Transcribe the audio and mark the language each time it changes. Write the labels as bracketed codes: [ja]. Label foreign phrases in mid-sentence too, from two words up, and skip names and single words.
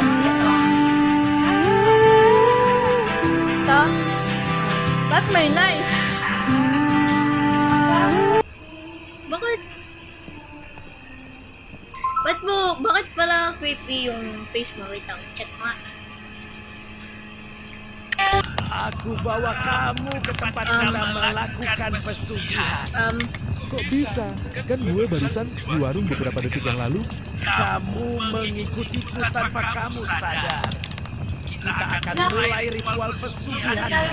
[tl] Ito? Ba't may knife? Bakit? Bakit pala creepy yung face mo? Wait lang, check mo nga. [id] Aku bawa kamu ke tempat kita melakukan pesugihan. Kok bisa? Kan gue barusan di warung beberapa detik yang lalu. Kamu mengikutiku tanpa kamu sadar. Kita akan mulai ritual pesugihan.